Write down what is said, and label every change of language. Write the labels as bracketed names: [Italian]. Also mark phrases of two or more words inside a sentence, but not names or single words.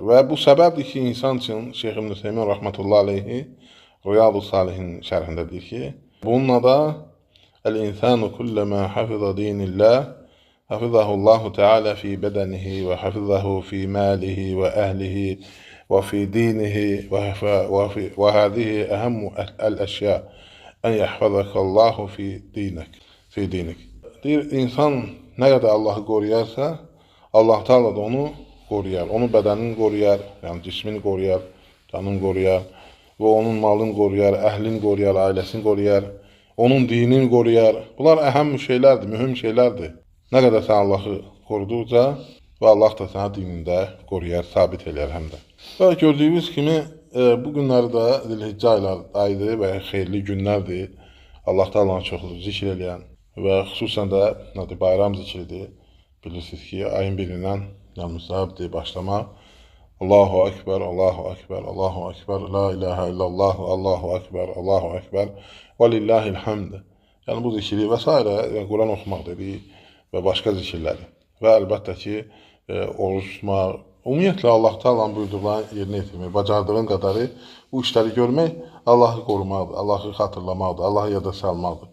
[Azerbaijani] Və bu səbəbdir ki, insan üçün Şeyx İbn Hüseymin [Arabic] رحمة الله عليه [Azerbaijani] Riyadu Salihin şərhində deyir ki, bununla da [Arabic] الإنسان كلما حفظ دين الله حفظه الله تعالى في بدنه وحفظه في ماله وأهله وفي دينه وهذه أهم الأشياء أن يحفظك الله في دينك. [Azerbaijani] Deyir, insan nə qədər Allahı qoruyarsa, Allah Taala da onu qoruyar. Onun bədənini qoruyar, yəni cismini qoruyar, canını qoruyar və onun malını qoruyar, əhlini qoruyar, ailəsini qoruyar, onun dinini qoruyar. Bunlar əhəm şeylərdir, mühüm şeylərdir. Nə qədər sən Allahı qoruduqca və Allah da sənə dinində qoruyar, sabit eləyər həm də. Və gördüyünüz kimi, bu günlərdə Zilhiccə ayıdır və xeyirli günlərdir. Allah Taala'nı çox zikr eləyən və xüsusən də bayram zikridir. Bilirsiniz ki, ayın birindən müstəhəbdir başlamaq. [Arabic] الله أكبر الله أكبر الله أكبر لا إله إلا الله الله أكبر الله أكبر ولله الحمد. [Azerbaijani] Yəni bu zikri və s. Quran oxumaq dedik və başqa zikirləri. Və əlbəttə ki, oruç tutmaq, ümumiyyətlə Allah Taala'nın buyurduqlarını yerinə yetirmək, bacardığın qadarı bu işləri görmək Allahı qorumaqdır, Allahı xatırlamaqdır, Allahı yada salmaqdır.